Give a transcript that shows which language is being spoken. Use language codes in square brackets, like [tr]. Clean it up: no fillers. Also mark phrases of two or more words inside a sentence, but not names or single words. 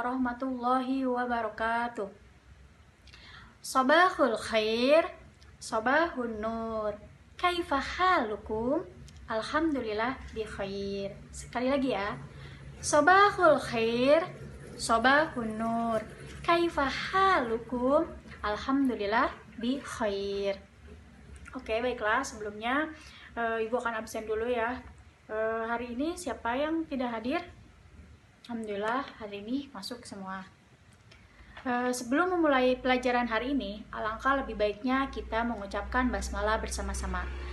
[ar] ورحمة الله وبركاته. صباح الخير، صباح النور. كيف حالكم? الحمد لله بخير. [id] Sekali lagi ya. [ar] صباح الخير، صباح النور. كيف حالكم? الحمد لله بخير. [id] Oke, baiklah. Sebelumnya Ibu akan absen dulu ya. Hari ini siapa yang tidak hadir? Alhamdulillah hari ini masuk semua. Sebelum memulai pelajaran hari ini, alangkah lebih baiknya kita mengucapkan basmalah bersama-sama.